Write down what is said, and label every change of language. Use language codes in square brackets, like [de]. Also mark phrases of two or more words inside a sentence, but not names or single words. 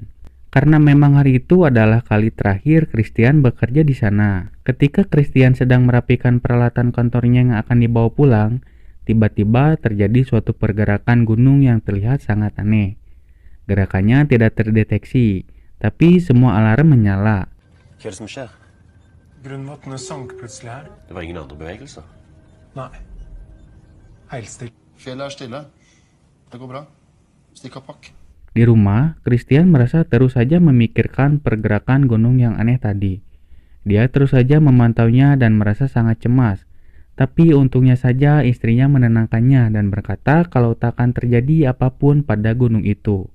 [id] Karena memang hari itu adalah kali terakhir Christian bekerja di sana. Ketika Christian sedang merapikan peralatan kantornya yang akan dibawa pulang, tiba-tiba terjadi suatu pergerakan gunung yang terlihat sangat aneh. Gerakannya tidak terdeteksi, tapi semua alarm menyala. [no] Hva er det som skjer? Grunnvannet sank plutselig her. Det var ingen andre bevegelser. Nei. Helt stille. Fjellet er stille. Det går bra. Stikk av pakk. [id] Di rumah, Christian merasa terus saja memikirkan pergerakan gunung yang aneh tadi. Dia terus saja memantaunya dan merasa sangat cemas. Tapi untungnya saja istrinya menenangkannya dan berkata kalau tak akan terjadi apapun pada gunung itu.